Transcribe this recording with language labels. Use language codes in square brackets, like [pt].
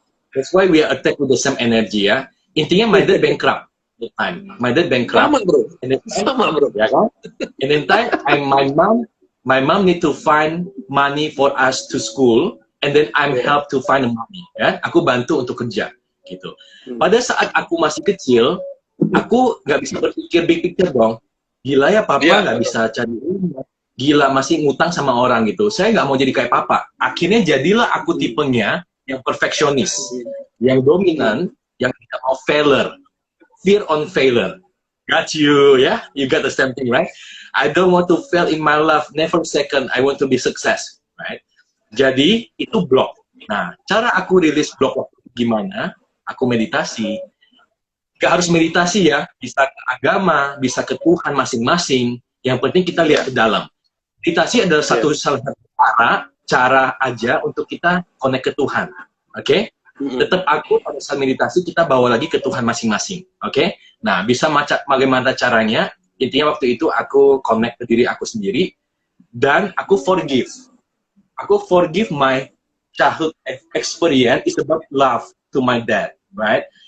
[en] That's why we are attacked with the same energy ya. Intinya my dad bankrupt the time. My dad bankrupt. [id] Sama bro. Sama bro. Ya kan? [en] And in time, my mom need to find money for us to school, and then I'm help to find the money. [id] Ya, aku bantu untuk kerja gitu. Pada saat aku masih kecil, aku nggak bisa berpikir big picture dong. Gila ya papa nggak bisa cari uang. Gila masih ngutang sama orang gitu. Saya nggak mau jadi kayak papa. Akhirnya jadilah aku tipenya yang perfeksionis, yang dominan, yang tidak mau failure, [en] fear on failure. Got you, ya? You got the same thing, right? I don't want to fail in my life, never second. I want to be success, right? [id] Jadi itu block. Nah, cara aku rilis block gimana? Aku meditasi. Gak harus meditasi ya, bisa ke agama, bisa ke Tuhan masing-masing. Yang penting kita lihat ke dalam. Meditasi adalah salah satu cara aja untuk kita connect ke Tuhan, oke? Tetap aku pada saat meditasi kita bawa lagi ke Tuhan masing-masing, oke? Nah, bisa bagaimana caranya? Intinya waktu itu aku connect ke diri aku sendiri dan aku forgive. [en] Aku forgive my childhood experience is about love to my dad, right?